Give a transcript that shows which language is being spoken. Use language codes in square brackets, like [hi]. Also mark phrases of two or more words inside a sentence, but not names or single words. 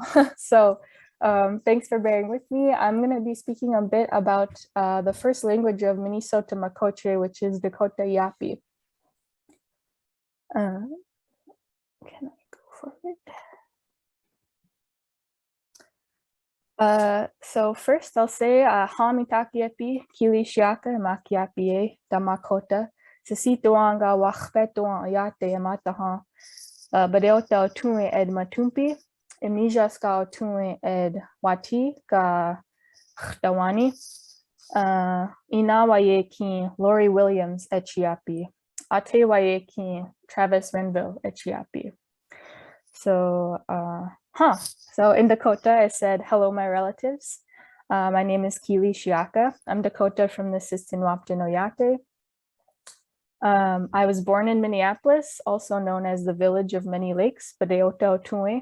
[en] So thanks for bearing with me. I'm going to be speaking a bit about the first language of Minnesota Makoche, which is Dakota Yapi. Can I go forward? So first I'll say [dak] Hamitaki Keeli Siyaka Makiapi da Makota Sisseton ga Wahpeton yate mataha Badeota tue ed matumpi Emija ska tue ed wati ga dawani Inawaye ki Lori Williams echiapi Atewaye ki Travis Renville echiapi. [en] So so in Dakota I said, hello my relatives. My name is Keeli Siyaka. I'm Dakota from the Sisseton Wahpeton Oyate. I was born in Minneapolis, also known as the village of many lakes, Badeota Otue.